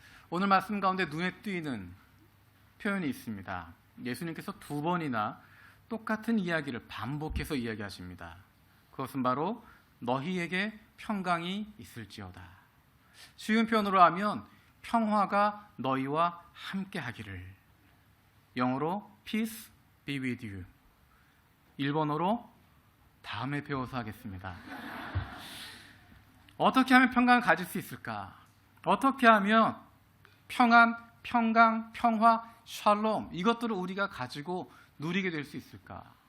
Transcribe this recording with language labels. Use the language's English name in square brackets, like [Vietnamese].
[Korean] 오늘 말씀 가운데 눈에 띄는 표현이 있습니다. 예수님께서 두 번이나 똑같은 이야기를 반복해서 이야기하십니다. 그것은 바로 너희에게 평강이 있을지어다. 쉬운 표현으로 하면 평화가 너희와 함께 하기를. 영어로 [English] peace be with you. [Korean] 일본어로 다음에 배워서 하겠습니다. 어떻게 하면 평강을 가질 수 있을까? 어떻게 하면 평안, 평강, 평화, 샬롬 이것들을 우리가 가지고 누리게 될 수 있을까?